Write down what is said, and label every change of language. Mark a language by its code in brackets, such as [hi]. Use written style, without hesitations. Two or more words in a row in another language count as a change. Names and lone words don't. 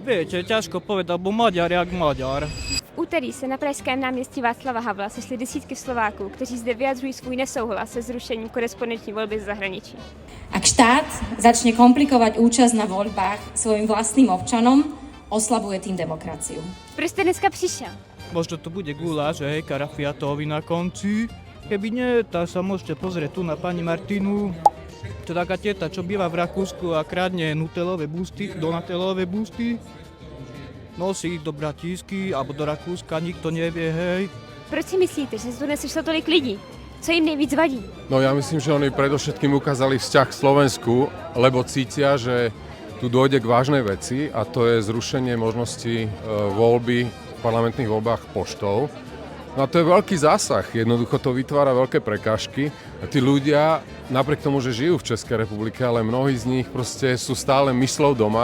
[sk] Viete, ťažko povedať, bo Maďar jak Maďar. [cs] V úterý se na pražském náměstí Václava Havla sešli desítky Slováků, kteří zde vyjadřují svůj nesouhlas se zrušením korespondenční volby z zahraničí. [sk] Ak štát začne komplikovať účasť na voľbách svojim vlastným občanom, oslabuje tým demokraciu. [cs] Proč jste dneska přišel? [sk] Možno to bude guláš, hej, karafiatovi na konci. Keby nie, tak sa môžete pozrieť tu na pani Martinu. To je taká teta, čo býva v Rakúsku a kradne Donatelové busty. Nosí ich do Bratisky alebo do Rakúska, nikto nevie, hej. [cs] Proč si myslíte, že se tu nesešlo tolik lidí? Co jim nejvíc vadí? [sk] No ja myslím, že oni predovšetkým ukázali vzťah k Slovensku, lebo cítia, že tu dôjde k vážnej veci a to je zrušenie možnosti voľby v parlamentných voľbách poštou. No a to je veľký zásah, jednoducho to vytvára veľké prekážky a tí ľudia, napriek tomu, že žijú v Českej republike, ale mnohí z nich proste sú stále myslou doma.